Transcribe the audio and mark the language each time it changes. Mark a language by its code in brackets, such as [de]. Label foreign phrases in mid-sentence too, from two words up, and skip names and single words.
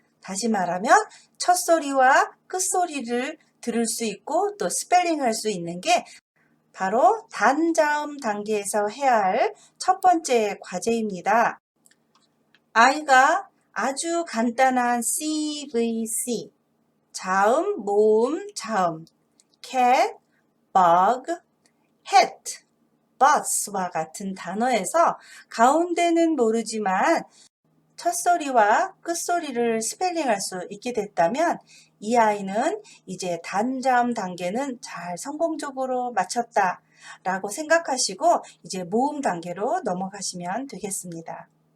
[ko] 다시 말하면 첫 소리와 끝 소리를 들을 수 있고 또 스펠링할 수 있는 게 바로 단자음 단계에서 해야 할 첫 번째 과제입니다. 아이가 아주 간단한 CVC, 자음, 모음, 자음, [en] cat, bug, hat, [ko] bus와 같은 단어에서 가운데는 모르지만 첫소리와 끝소리를 스펠링할 수 있게 됐다면 이 아이는 이제 단자음 단계는 잘 성공적으로 마쳤다 라고 생각하시고 이제 모음 단계로 넘어가시면 되겠습니다.